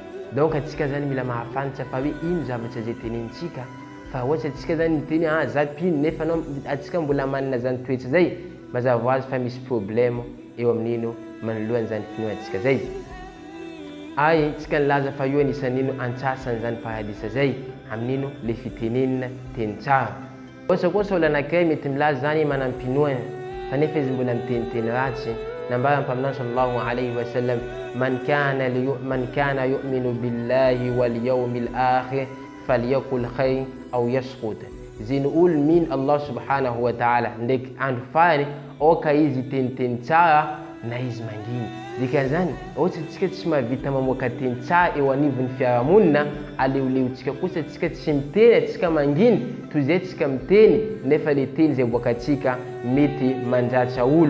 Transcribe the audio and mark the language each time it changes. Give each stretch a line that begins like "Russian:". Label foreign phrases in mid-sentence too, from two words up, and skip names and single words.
Malagasy: Donc atsika zany mila mahafantatra fa hoe ino zavatra zay tenenitsika, fa ohatra atsika zany miteny za pino nefa anao atsika mbola manana zany toetra zay, mazava ho azy fa misy problème eo amin'ino manoloany zany finoantsika zay. Ay tsika nilaza fa io anisan'ino antsasany zany paradisa zay amin'ino le fitenenina teny tsara. Ohatra kosa olo anankiray mety milaza zany manampinoana fa nefa izy mbola miteniteny ratsy. Nambara mpaminao
Arabic: صلى الله عليه وسلم، من كان يؤمن بالله واليوم الآخر فليقل خيرا أو يسكت.
Malagasy: Ziny olo mino
Arabic: الله سبحانه وتعالى
Malagasy: ndraiky andro farany, oka izy teniteny tsara na izy manginy. Dikan'izany ohatra tsika tsy mahavita mamoaka teny tsara eo anivon'ny fiarahamonina, aleoleotsika kosa tsika tsy miteny, atsika manginy toy izay tsika miteny nefa le teny zay boakatsika mety mandratra olo.